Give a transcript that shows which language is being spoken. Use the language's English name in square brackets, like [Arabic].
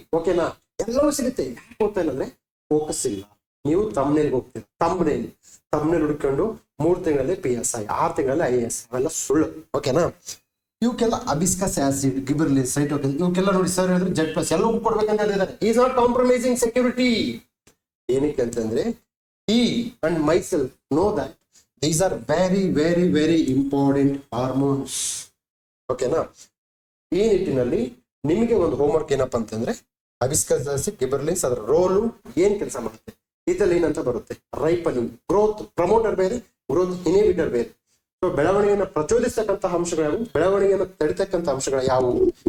[Kannada] ಓಕೆನಾ, ಎಲ್ಲವೂ ಸಿಗುತ್ತೆ. ಯಾಕೆ ಹೋಗ್ತಾ ಇಲ್ಲ ಅಂದ್ರೆ ಫೋಕಸ್ ಇಲ್ಲ. ನೀವು ತಮ್ನೇಲ್ಗೆ ಹೋಗ್ತೀರಾ, ತಮ್ನೇಲ್ ಹುಡ್ಕೊಂಡು 3 ತಿಂಗಳಲ್ಲಿ PSI, 6 ತಿಂಗಳಲ್ಲಿ IAS, ಅವೆಲ್ಲ ಸುಳ್ಳು. ಓಕೆನಾ, ಇವಕ್ಕೆಲ್ಲ ಹೈಬಿಸ್ಕಸ್ ಆಸಿಡ್, ಗಿಬರ್ಲಿನ್, ಸೈಟೋಕಿನ್, ಇವಕ್ಕೆಲ್ಲ ನೋಡಿ ಸರ್ ಹೇಳಿದ್ರೆ Z+ ಎಲ್ಲವೂ ಕೊಡ್ಬೇಕಂತ ಹೇಳಿದ್ದಾರೆ. [English] Is not compromising security. [Kannada] ಏನಕ್ಕೆ ಅಂತಂದ್ರೆ [English] he and myself know that these are very very very important hormones. [Kannada] ಓಕೆನಾ, ಈ ನಿಟ್ಟಿನಲ್ಲಿ ನಿಮಗೆ ಒಂದು ಹೋಮ್ವರ್ಕ್ ಏನಪ್ಪಾ ಅಂತಂದ್ರೆ ಹೈಬಿಸ್ಕಸ್ ಆಸಿಡ್, ಗಿಬರ್ಲಿನ್ಸ್, ಅದರ ರೋಲು ಏನ್ ಕೆಲಸ ಮಾಡುತ್ತೆ. ಇಥಲಿನ್ ಅಂತ ಬರುತ್ತೆ, ರೈಪನಿಂಗ್, ಗ್ರೋತ್ ಪ್ರಮೋಟರ್ ಬೇರೆ, ಗ್ರೋತ್ ಇನ್ಹಿಬಿಟರ್ ಬೇರೆ. ಸೊ ಬೆಳವಣಿಗೆಯನ್ನು ಪ್ರಚೋದಿಸ್ತಕ್ಕಂತಹ ಅಂಶಗಳು ಯಾವುವು, ಬೆಳವಣಿಗೆಯನ್ನು ತಡಿತಕ್ಕಂಥ ಅಂಶಗಳು ಯಾವುವು.